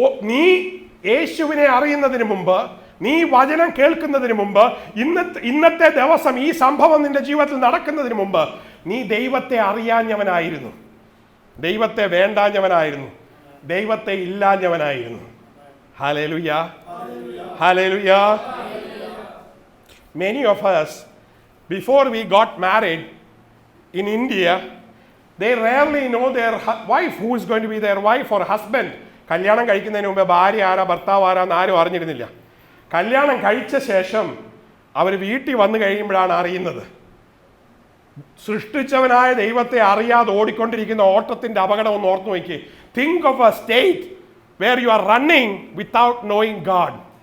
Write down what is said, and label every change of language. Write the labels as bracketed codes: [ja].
[ml] നീ യേശുവിനെ അറിയുന്നതിന് മുമ്പ്, നീ വചനം കേൾക്കുന്നതിന് മുമ്പ്, ഇന്നത്തെ ദിവസം ഈ സംഭവം നിന്റെ ജീവിതത്തിൽ നടക്കുന്നതിന് മുമ്പ് നീ ദൈവത്തെ അറിയാഞ്ഞവനായിരുന്നു, ദൈവത്തെ വേണ്ടാഞ്ഞവനായിരുന്നു, ദൈവത്തെ ഇല്ലാഞ്ഞവനായിരുന്നു. Hallelujah, hallelujah. [en] Many of us, before we got married in India, they rarely know their wife, who is going to be their wife or husband. [ml] കല്യാണം കഴിക്കുന്നതിന് മുമ്പ് ഭാര്യ ആരാ ഭർത്താവ് ആരാന്ന് ആരും അറിഞ്ഞിരുന്നില്ല. കല്യാണം കഴിച്ച ശേഷം അവർ വീട്ടിൽ വന്നു കഴിയുമ്പോഴാണ് അറിയുന്നത്. സൃഷ്ടിച്ചവനായ ദൈവത്തെ അറിയാതെ ഓടിക്കൊണ്ടിരിക്കുന്ന ഓട്ടത്തിന്റെ അപകടം ഒന്ന് ഓർത്തു നോക്കി. [en] Think of a state where you are running without knowing God.